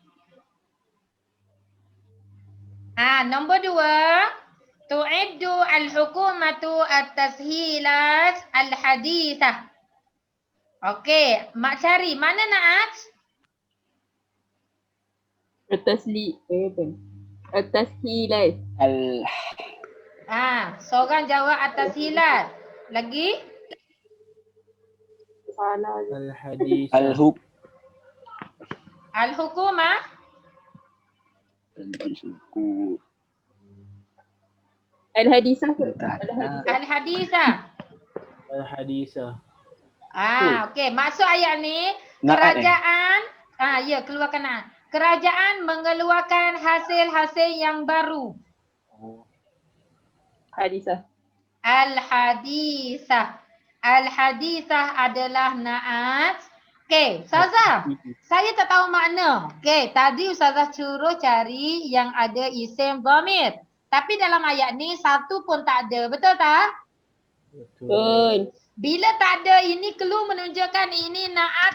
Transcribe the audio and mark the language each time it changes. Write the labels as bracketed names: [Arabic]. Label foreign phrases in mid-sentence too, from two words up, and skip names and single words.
[Malay] Nombor 2. [Arabic] تعدّ الحكومة التسهيلات الحديثة. [Malay] Okey, mak cari mana na'at? [Arabic] At-tashilat. [Malay] Seorang jawab at-tashilat. Lagi? Salah. [Arabic] Al-hadis. Al-hukumah. Al-hadisah. Al-hadithah. Al-hadisah. [Malay] Okey, maksud ayat ni kerajaan keluarkan na'at. Kerajaan mengeluarkan hasil-hasil yang baru. [Arabic] Hadisah. الحديثة. الحديثة [Malay] adalah na'at. Okey, Ustazah, saya tak tahu makna. Okey, tadi Ustazah suruh cari yang ada [Arabic] اسم ضمير. [Malay] Tapi dalam ayat ni satu pun tak ada. Betul tak? Betul. Bila tak ada, ini clue menunjukkan ini na'at